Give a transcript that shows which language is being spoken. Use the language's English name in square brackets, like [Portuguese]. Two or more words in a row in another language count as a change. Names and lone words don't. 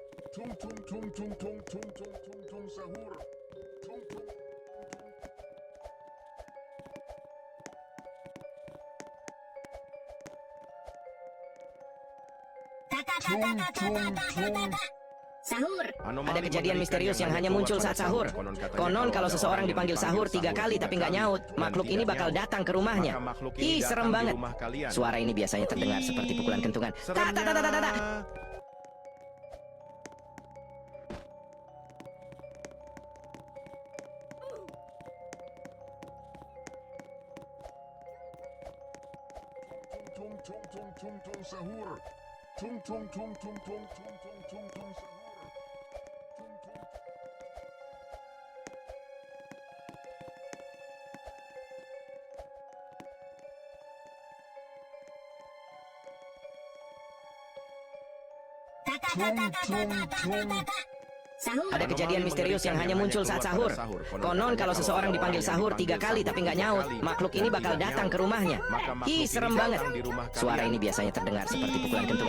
[Indonesian] Tung tung tung tung tung tung tung tung tung sahur. Tung tung. Tung tung tung. Sahur. Ada kejadian misterius yang hanya muncul saat sahur. Konon kalau seseorang dipanggil sahur 3 kali tapi nggak nyaut, makhluk ini bakal datang ke rumahnya. Ih, serem banget. Suara ini biasanya terdengar seperti pukulan kentungan. Ta ta ta ta ta ta. Tung tung tung tung tung sahur. Tung tung tung tung tung tung tung tung tung sahur. Tung tung. Tung tung tung. Ada kejadian misterius yang hanya muncul saat sahur. Konon kalau seseorang dipanggil sahur 3 kali tapi nggak nyaut, makhluk ini bakal datang ke rumahnya. Ih, serem banget. Suara ini biasanya terdengar seperti pukulan kentungan.